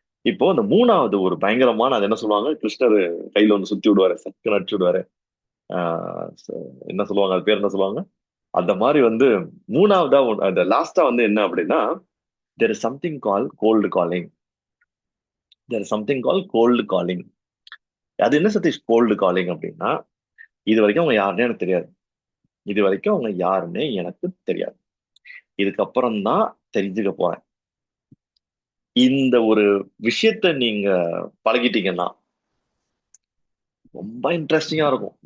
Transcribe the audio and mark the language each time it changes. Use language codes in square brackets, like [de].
[ta] இப்போ இந்த மூணாவது ஒரு பயங்கரமான, அது என்ன சொல்லுவாங்க, கிருஷ்ணர் கையில ஒன்று சுத்தி விடுவாரு, சக்கு நடிச்சு விடுவாரு. என்ன சொல்லுவாங்க, அது பேர் என்ன சொல்லுவாங்க, அந்த மாதிரி வந்து மூணாவதா அந்த லாஸ்டா வந்து என்ன அப்படின்னா, [en] there is something called cold calling. there is something called cold calling. [ta] அது என்ன சதீஷ் கோல்டு காலிங் அப்படின்னா, இது வரைக்கும் அவங்க யாருன்னே எனக்கு தெரியாது, இது வரைக்கும் அவங்க யாருன்னே எனக்கு தெரியாது, இதுக்கப்புறம் தான் தெரிஞ்சுக்க போறேன். இந்த ஒரு விஷயத்த நீங்க பழகிட்டீங்கன்னா ரொம்ப இன்ட்ரெஸ்டிங்கா இருக்கும்.